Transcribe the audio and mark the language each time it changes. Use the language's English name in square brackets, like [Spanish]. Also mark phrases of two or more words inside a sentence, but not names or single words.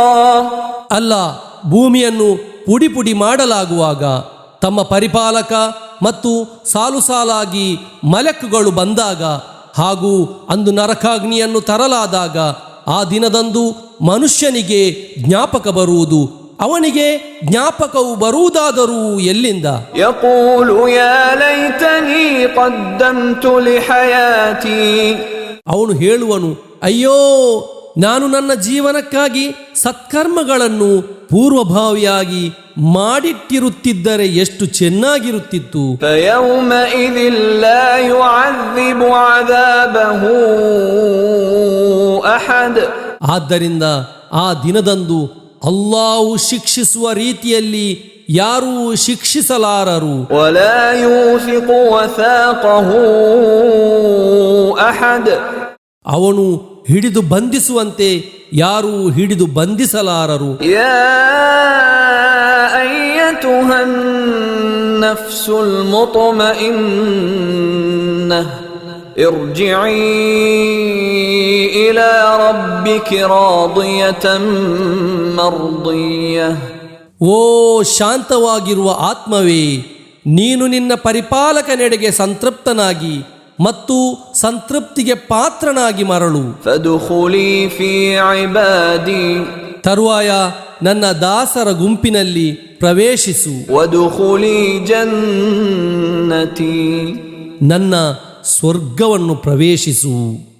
[Kannada] ಅಲ್ಲ, ಭೂಮಿಯನ್ನು ಪುಡಿ ಪುಡಿ ಮಾಡಲಾಗುವಾಗ ತಮ್ಮ ಪರಿಪಾಲಕ ಮತ್ತು ಸಾಲು ಸಾಲಾಗಿ ಮಲಕುಗಳು ಬಂದಾಗ ಹಾಗೂ ಅಂದು ನರಕಾಗ್ನಿಯನ್ನು ತರಲಾದಾಗ ಆ ದಿನದಂದು ಮನುಷ್ಯನಿಗೆ ಜ್ಞಾಪಕ ಬರುವುದು ಅವನಿಗೆ ಜ್ಞಾಪಕವು ಬರುವುದಾದರೂ ಎಲ್ಲಿಂದ? [Arabic] يقول يا ليتني قدمت لحياتي [Kannada] ಅವನು ಹೇಳುವನು, ಅಯ್ಯೋ, ನಾನು ನನ್ನ ಜೀವನಕ್ಕಾಗಿ ಸತ್ಕರ್ಮಗಳನ್ನು ಪೂರ್ವಭಾವಿಯಾಗಿ ಮಾಡಿಟ್ಟಿರುತ್ತಿದ್ದರೆ ಎಷ್ಟು ಚೆನ್ನಾಗಿರುತ್ತಿತ್ತು. [Arabic] فيومئذ لا يعذب عذابه أحد [Kannada] ಆದ್ದರಿಂದ ಆ ದಿನದಂದು ಅಲ್ಲಾಹು ಶಿಕ್ಷಿಸುವ ರೀತಿಯಲ್ಲಿ ಯಾರೂ ಶಿಕ್ಷಿಸಲಾರರು. [Arabic] ولا يوثق وثاقه أحد [Kannada] ಅವನು ಹಿಡಿದು ಬಂಧಿಸುವಂತೆ ಯಾರೂ ಹಿಡಿದು ಬಂಧಿಸಲಾರರು. [Arabic] يا أيتها النفس المطمئنة ارجعي إلى ربك راضية مرضية. [Kannada] ಓ ಶಾಂತವಾಗಿರುವ ಆತ್ಮವೇ, ನೀನು ನಿನ್ನ ಪರಿಪಾಲಕನೆಡೆಗೆ ಸಂತೃಪ್ತನಾಗಿ ಮತ್ತು ಸಂತೃಪ್ತಿಗೆ ಪಾತ್ರನಾಗಿ ಮರಳು. [Arabic] فادخلي في عبادي [Kannada] ತರುವಾಯ ನನ್ನ ದಾಸರ ಗುಂಪಿನಲ್ಲಿ ಪ್ರವೇಶಿಸು. [Arabic] وادخلي جنتي [Kannada] ನನ್ನ ಸ್ವರ್ಗವನ್ನು ಪ್ರವೇಶಿಸು.